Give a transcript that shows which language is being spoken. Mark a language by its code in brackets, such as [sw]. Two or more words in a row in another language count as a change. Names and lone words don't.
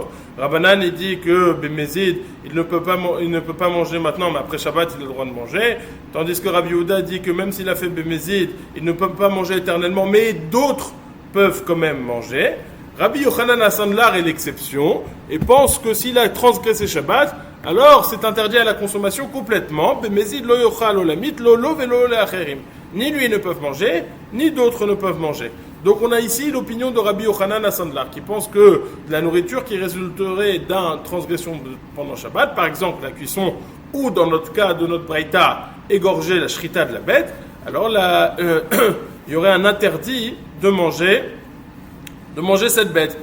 [fr] Rabbanan il dit que Bémézid, il ne peut pas manger maintenant, mais après Shabbat il a le droit de manger. Tandis que Rabbi Yehuda dit que même s'il a fait Bémézid, il ne peut pas manger éternellement, mais d'autres peuvent quand même manger. Rabbi Yochanan Asandlar est l'exception et pense que s'il a transgressé Shabbat, alors c'est interdit à la consommation complètement. [he] Bemezid lo yochal olamit lo lo velo leacherim. [fr] Ni lui ne peuvent manger, ni d'autres ne peuvent manger. Donc on a ici l'opinion de Rabbi Yochanan Asandlar qui pense que de la nourriture qui résulterait d'une transgression pendant Shabbat, par exemple la cuisson ou dans notre cas de notre braïta, égorger la shrita de la bête, alors là il y aurait un interdit de manger de manger cette bête.